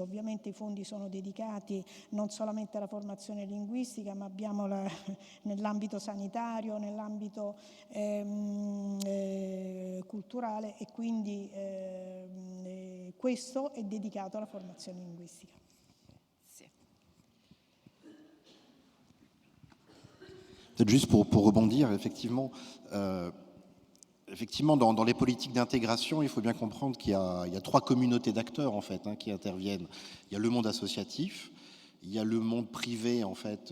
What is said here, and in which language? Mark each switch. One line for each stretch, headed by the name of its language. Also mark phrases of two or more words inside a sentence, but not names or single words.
Italian: Ovviamente i fondi sono dedicati non solamente alla formazione linguistica, ma abbiamo nell'ambito sanitario, nell'ambito culturale e quindi questo è dedicato alla formazione linguistica.
French: Peut-être juste pour rebondir, effectivement, dans les politiques d'intégration, il faut bien comprendre qu'il y a 3 communautés d'acteurs en fait qui interviennent. Il y a le monde associatif, il y a le monde privé en fait.